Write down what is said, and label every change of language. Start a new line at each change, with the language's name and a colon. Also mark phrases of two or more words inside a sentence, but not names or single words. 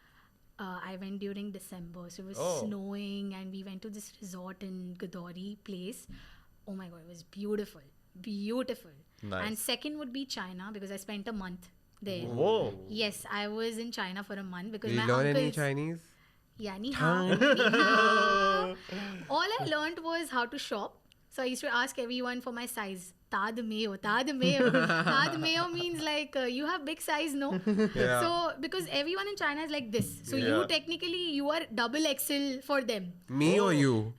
English: I went during December, so it was Oh. snowing, and we went to this resort in Gadori place. Oh my god, it was beautiful, beautiful. Nice. And second would be China because I spent a month there. Whoa. Yes, I was in China for a month because Did you my learn any uncles. Chinese?
Chinese: Yeah, 你好，你好.
English: All I learned was how to shop. So I used to ask everyone for my size. Tad mayo, tad mayo. Tad mayo means like you have big size, no? Yeah. So because everyone in China is like this. So Yeah. you technically, you are double XL for them. Me or you?